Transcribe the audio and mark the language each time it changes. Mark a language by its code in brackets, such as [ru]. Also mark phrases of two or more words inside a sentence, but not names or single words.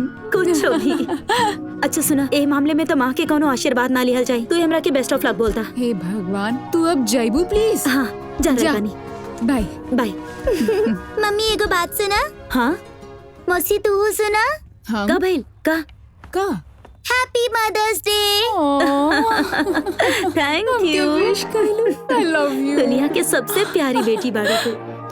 [bho] कुछ भी। अच्छा सुना, ए मामले में तो माँ के कोनो आशीर्वाद ना लिहल जाए। तू हमरा के [en] best of luck [bho] बोलता। हे भगवान, तू अब जाइबू प्लीज। हाँ, जा जा। बानी। बाय बाय। मम्मी एगो बात सुना। हाँ मौसी तू सुना। हाँ का भइल का? [en] Happy Mother's Day. thank you. विश [bho] कर लू। [en] I love you. [bho] दुनिया के सबसे प्यारी बेटी बाड़ी तू।